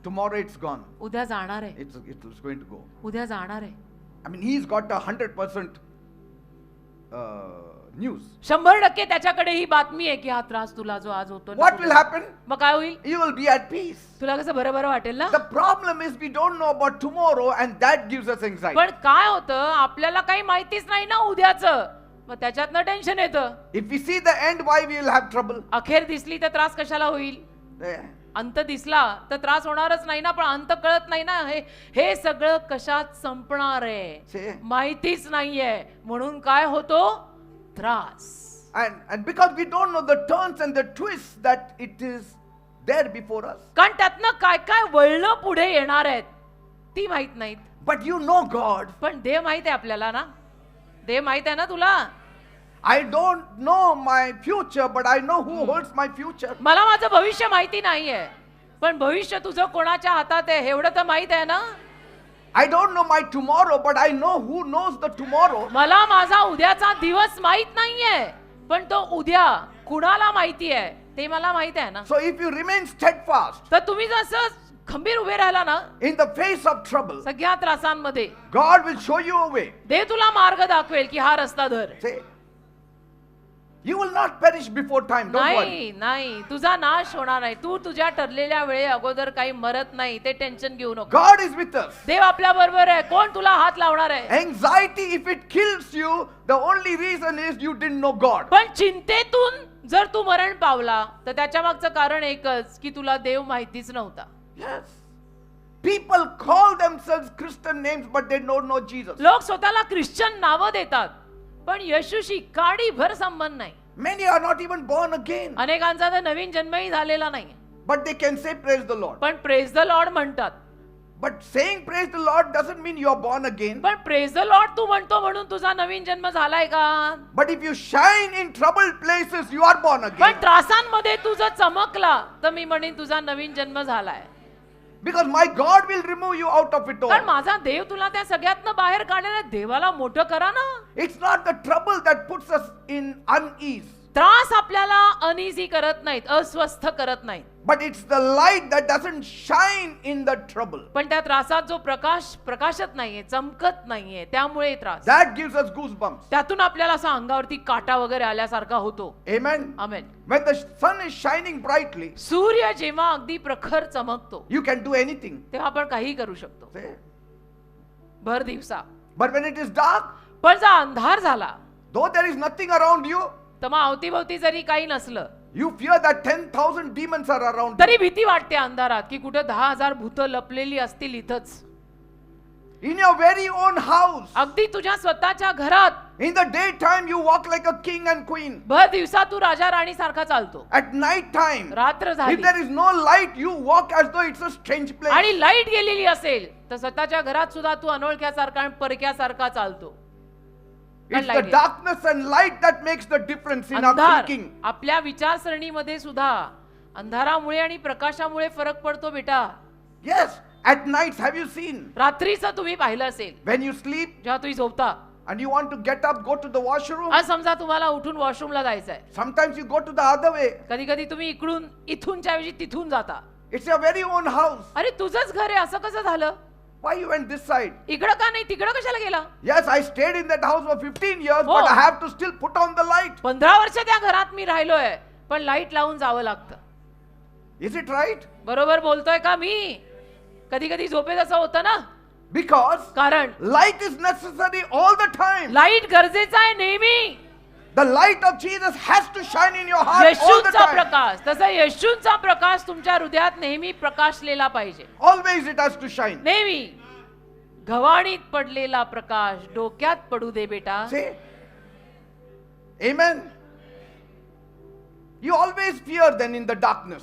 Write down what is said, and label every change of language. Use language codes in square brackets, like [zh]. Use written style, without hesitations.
[en] tomorrow it's gone. [mr] उद्या जाणार आहे, [en] It's going to go. [mr] उद्या जाणार आहे. [en] I mean, he's got 100% news. [mr] 100% त्याच्याकडे ही बातमी आहे की हा त्रास तुला जो आज होतो ना, [en] What will happen? [mr] मग काय होईल? [en] You will be at peace. [mr] तुला कसं बरं बरं वाटेल ना. [en] The problem is we don't know about tomorrow, and that gives us anxiety. [mr] पण काय होतं, आपल्याला काही माहितीच नाही ना उद्याचं, मग त्याच्यातनं टेन्शन येतं. [en] If we see the end, why we will have trouble? [mr] अखेर दिसली तर त्रास कशाला होईल. [en] There. [mr] अंत दिसला तर त्रास होणारच नाही ना. पण अंत कळत नाही ना. हे सगळं कशात संपणार आहे [en] See? [mr] माहितीच नाहीये, म्हणून काय होतो त्रास. [en] And because we don't know the turns and the twists that it is there before us. [mr] कारण त्यातनं काय काय वळणं पुढे येणार आहेत ती माहित नाहीत. [en] But you know God. [mr] पण देव माहित आहे आपल्याला ना. देव माहित आहे ना तुला. [en] I don't know my future, but I know who holds my future. [mr] मला माझं भविष्य माहिती नाहीये, पण भविष्य तुझं कोणाच्या हातात आहे एवढं तर माहित आहे ना. [en] I don't know my tomorrow, but I know who knows the tomorrow. [mr] मला माझा उद्याचा दिवस माहित नाहीये, पण तो उद्या कुणाला माहिती आहे ते मला माहित आहे ना. [en] So if you remain steadfast [mr] तर तुम्ही जसं खंबीर उभे राहिला ना [en] in the face of trouble, [mr] सगळ्या त्रासांमध्ये, [en] God will show you a way. [mr] देव तुला मार्ग दाखवेल की हा रस्ता धर. [en] Say, you will not perish before time. Don't worry. [mr] नाही नाही, तुझा नाश होणार नाही. तू तुझ्या ठरलेल्या वेळे अगोदर काही मरत नाही, ते टेन्शन घेऊ नको. [en] God is with us. [mr] देव आपल्या बरोबर आहे. कोण तुला हात लावणार आहे? [en] Anxiety, if it kills you, the only reason is you didn't know God. [mr] पण चिंतेतून जर तू मरण पावला तर त्याच्या मागचं कारण एकच की तुला देव माहितीच नव्हता. [en] Yes. People call themselves Christian names, but they don't know Jesus. [mr] लोक स्वतःला ख्रिश्चन नावं देतात, पण येशूशी काडीभर संबंध नाही. [en] Many are not even born again, [mr] अनेकांचा तर नवीन जन्मही झालेला नाही, [en] but they can say praise the Lord. [mr] पण [en] praise the lord [mr] म्हणतात. [en] But saying praise the Lord doesn't mean you are born again. [mr] पण [en] praise the lord [mr] तू म्हणतो म्हणून तुझा नवीन जन्म झालाय का? [en] But if you shine in troubled places, you are born [mr] पण [en] again. [mr] त्रासांमध्ये तू जर चमकला तर मी म्हणेन तुझा नवीन जन्म झालाय. [en] Because my God will remove you out of it [mr] कारण [en] all. [mr] माझा देव तुला त्या सगळ्यातनं बाहेर काढणार. देवाला मोठं करा ना. [en] It's not the trouble that puts us in unease, [mr] त्रास आपल्याला अनइझी करत नाहीत, अस्वस्थ करत नाहीत, [en] but it's the light that doesn't shine in the trouble. [mr] पण त्या त्रासात जो प्रकाश प्रकाशत नाहीये, चमकत नाहीये, त्यामुळे त्रास. [en] That gives us goosebumps. [mr] त्यातून आपल्याला असा अंगावरती काटा वगैरे आल्यासारखा होतो. [en] Amen. [mr] Amen. [en] When the sun is shining brightly, [mr] सूर्य जेव्हा अगदी प्रखर चमकतो [en] you can do anything. [mr] तेव्हा आपण काही करू शकतो [en] See? [mr] भर दिवसा. [en] But when it is dark, [mr] पण जर अंधार झाला [en] though there is nothing around you, [mr] तर मग अवतीभवती जरी काही नसलं [en] you fear that 10,000 demons are around you. [mr] तरी भीती वाटते अंधारात की कुठे 10,000 भूत लपलेली असतील इथंच. [en] In your very own house, [mr] अगदी तुझ्या स्वतःच्या घरात [en] in the daytime you walk like a king and queen. [mr] भर दिवसा तू राजा राणी सारखा चालतो. [en] At night time, [mr] रात्र [en] if [mr] झाली [en] there is no light, you walk as though it's a strange place. [mr] आणि लाईट गेलेली असेल तर स्वतःच्या घरात सुद्धा तू अनोळख्यासारखा आणि परक्यासारखा चालतो. [en] It's the darkness and light that makes the difference in our [mr] अंधार [en] thinking. [mr] आपल्या विचारसरणीमध्ये सुद्धा अंधारामुळे आणि प्रकाशामुळे फरक पडतो बेटा. [en] Yes, at nights have you seen? [mr] रात्रीचं तुम्ही पाहिलं असेल [en] When you sleep [mr] जेव्हा तुम्ही झोपता [en] and you want to get up, go to the washroom. [mr] आज समजा तुम्हाला उठून वॉशरूमला जायचंय. [en] Sometimes you go to the other way. [mr] कधी कधी तुम्ही इथूनच्या ऐवजी तिथून जाता. [en] It's your very own house. [mr] अरे तुझंच घर आहे असं कसं झालं? [en] Why you went this side? [mr] इकडं का नाही तिकडं कशाला गेला? [en] Yes, I stayed in that house for 15 years, Oh. but I have to still put on the light. [mr] 15 वर्ष त्या घरात मी राहिलोय, पण लाईट लावून जावं लागतं. [en] Is it right? [mr] बरोबर बोलतोय का मी? कधी कधी झोपेत असं होतं ना. [en] Because [mr] कारण [en] light is necessary all the time. [mr] Light गरजेचा आहे नेहमी. [en] The light of Jesus has to shine in your heart all the [mr] येशूचा [en] time. [mr] प्रकाश, तसा येशूचा प्रकाश तुमच्या हृदयात नेहमी प्रकाशलेला पाहिजे. [en] Always it has to shine. [mr] नेहमी घवाणीत पडलेला प्रकाश डोक्यात पडू दे बेटा. [en] See? Amen. You always fear then in the darkness.